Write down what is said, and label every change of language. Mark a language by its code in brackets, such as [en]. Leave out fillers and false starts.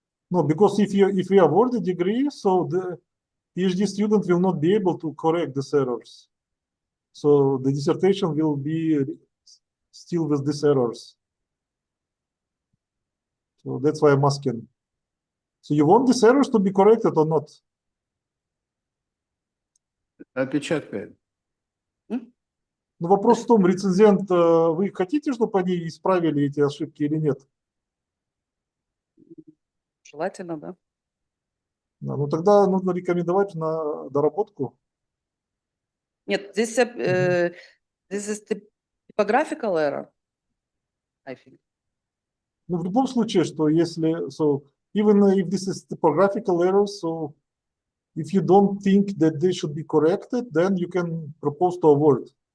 [en] No, because if you award the degree, so the PhD student will not be able to correct these errors. So the dissertation will be still with these errors. So that's why I'm asking. So you want these errors to be corrected or not? [ru] Опечатка. Ну, вопрос в том, рецензент, вы хотите, чтобы они исправили эти ошибки или нет? Желательно, да. Да, ну, тогда нужно рекомендовать на доработку. Нет, [en] this is the typographical error, I think. [ru] Ну, в любом случае, что если, [en] so even if this is typographical error, so if you don't think that they should be corrected, then you can propose to award.